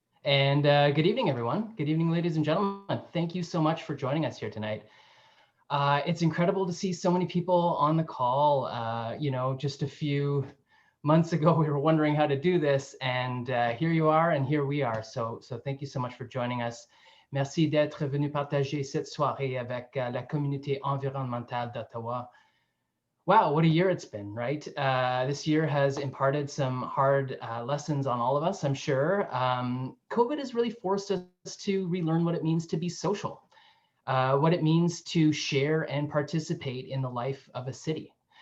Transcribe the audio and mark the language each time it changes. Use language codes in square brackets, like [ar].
[en] And good evening, everyone. Good evening, ladies and gentlemen. Thank you so much for joining us here tonight. It's incredible to see so many people on the call. You know, just a few months ago, we were wondering how to do this, and here you are, and here we are. So thank you so much for joining us. [fr] Merci d'être venu partager cette soirée avec la communauté environnementale d'Ottawa. [en] Wow, what a year it's been, right? This year has imparted some hard lessons on all of us, I'm sure. COVID has really forced us to relearn what it means to be social, what it means to share and participate in the life of a city.